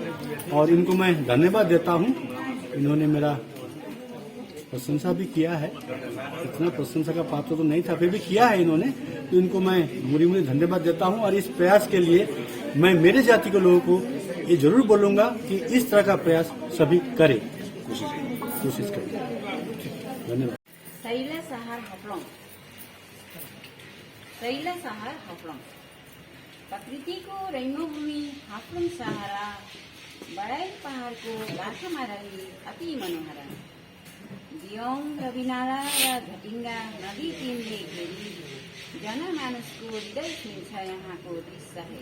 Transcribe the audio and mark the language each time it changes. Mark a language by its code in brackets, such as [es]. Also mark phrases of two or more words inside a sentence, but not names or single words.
[hi] और इनको मैं धन्यवाद देता हूँ। इन्होंने मेरा प्रशंसा भी किया है, इतना प्रशंसा का पात्र तो नहीं था, फिर भी किया है इन्होंने, तो इनको मैं मुड़ी धन्यवाद देता हूँ। और इस प्रयास के लिए मैं मेरे जाति के लोगों को ये जरूर बोलूँगा कि इस तरह का प्रयास सभी करें, कोशिश करें। धन्यवाद। [ne] सैला सहार हफलङ, सैला सहार हफलङ, प्रकृतिको रैनोभूमि हाफ्लङ सहारा, बराइल पहाडको बाटोमा रही अति मनोहरा, दियोङ र बिनाला र घटिङ्गा नदी तिनले घेरी जनमानसको हृदय छिन्छ यहाँको दृश्य है।